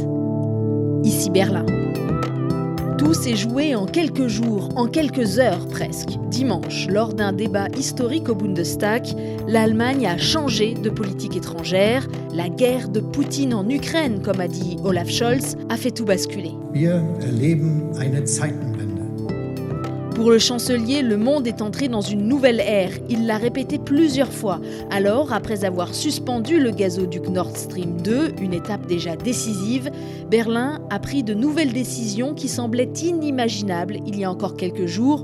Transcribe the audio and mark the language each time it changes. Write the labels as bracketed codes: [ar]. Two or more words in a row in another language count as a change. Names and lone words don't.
[fr] Ici Berlin. Tout s'est joué en quelques jours, en quelques heures presque. Dimanche, lors d'un débat historique au Bundestag, l'Allemagne a changé de politique étrangère. La guerre de Poutine en Ukraine, comme a dit Olaf Scholz, a fait tout basculer. [de] Wir erleben eine Zeitenwende. [fr] Pour le chancelier, le monde est entré dans une nouvelle ère. Il l'a répété plusieurs fois. Alors, après avoir suspendu le gazoduc Nord Stream 2, une étape déjà décisive, Berlin a pris de nouvelles décisions qui semblaient inimaginables il y a encore quelques jours.